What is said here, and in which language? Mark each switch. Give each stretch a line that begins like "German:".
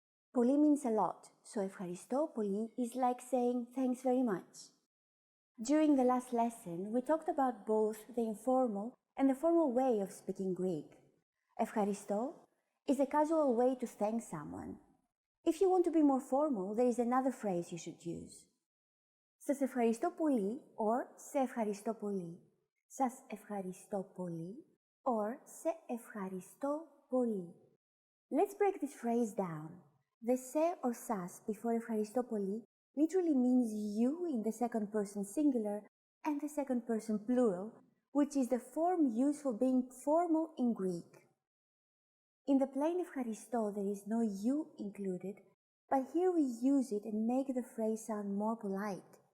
English: Πολύ means a lot, so ευχαριστώ πολύ is like saying thanks very much. During the last lesson, we talked about both the informal and the formal way of speaking Greek. Ευχαριστώ is a casual way to thank someone. If you want to be more formal, there is another phrase you should use.
Greek: Σας ευχαριστώ πολύ
English: or
Greek: σε ευχαριστώ πολύ. Σας ευχαριστώ πολύ
English: or
Greek: σε ευχαριστώ πολύ.
English: Let's break this phrase down. The σε or σας before ευχαριστώ πολύ literally means you in the second person singular and the second person plural, which is the form used for being formal in Greek. In the plain ευχαριστώ there is no you included, but here we use it and make the phrase sound more polite.